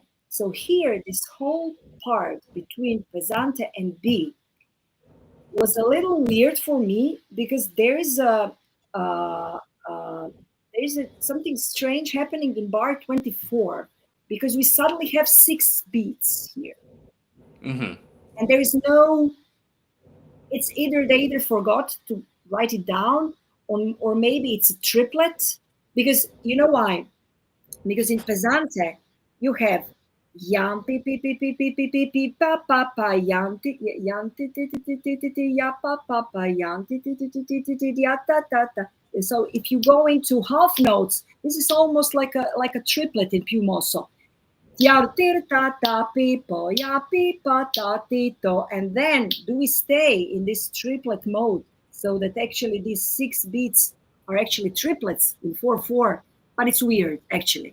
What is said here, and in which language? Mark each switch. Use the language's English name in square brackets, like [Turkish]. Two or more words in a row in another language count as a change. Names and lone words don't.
[English] So here, this whole part between pesante and B was a little weird for me, because there's something strange happening in bar 24, because we suddenly have 6 beats here. Mm-hmm. And there is no, it's either they either forgot to write it down, or maybe it's a triplet, because you know why? Because in pesante you have yam pi pi pi pi pi pi pi pi pa pa pa yam ti ti ti ti ti ti ti ya pa pa pa yam ti ti ti ti ti ti ti ya ta ta ta. So if you go into half notes, this is almost like a triplet in [Italian] più mosso. [English] And then do we stay in this triplet mode, so that actually these 6 beats are actually triplets in 4/4, but it's weird actually.